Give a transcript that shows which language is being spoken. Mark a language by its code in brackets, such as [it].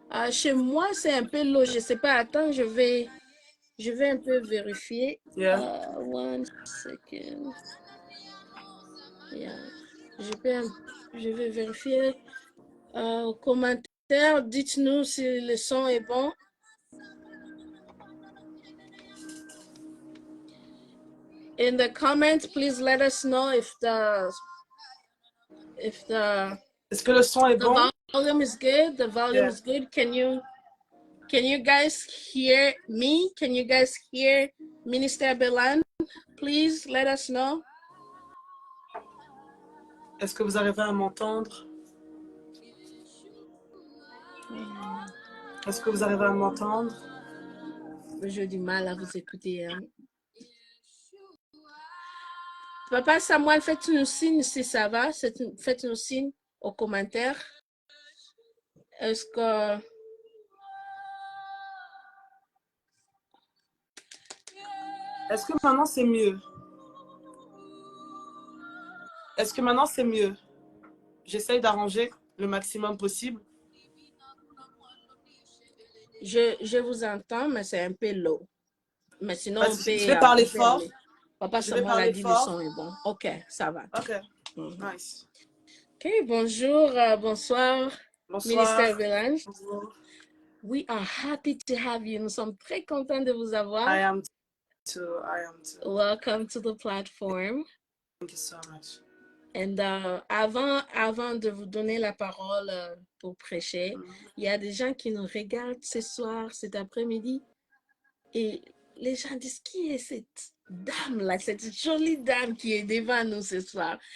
[fr] Chez moi, c'est un peu low. Je ne sais pas. Attends, je vais un peu vérifier. [en] Yeah. One second. Yeah. [fr] Je vais vérifier. Aux commentaires, dites-nous si le son est bon. [en] In the comments, please let us know if the [fr] Est-ce que le son est bon? [en] volume is good. The volume is good. Can you guys hear me? Can you guys hear Minister Belang? Please let us know. [fr] Est-ce que vous arrivez à m'entendre? Est-ce que vous arrivez à m'entendre? J'ai du mal à vous écouter. Hein. Papa Samuel, faites-nous signe si ça va. Faites-nous signe aux commentaires. Est-ce que... Est-ce que maintenant c'est mieux? Est-ce que maintenant c'est mieux? J'essaye d'arranger le maximum possible. Je vous entends, mais c'est un peu low. Mais sinon, on peut... Je vais parler fort. Papa Samuel a dit le son est bon. OK, ça va. [en] OK, nice. [fr] OK, bonjour, bonsoir. Bonsoir. Ministère Belang. Bonjour. [en] We are happy to have you. [fr] Nous sommes très contents de vous avoir. [en] I am too. Welcome to the platform. Thank you so much. [fr] And avant de vous donner la parole pour prêcher, il y a des gens qui nous regardent ce soir, cet après-midi, et les gens disent, qui est cette dame-là, cette jolie dame qui est devant nous ce soir?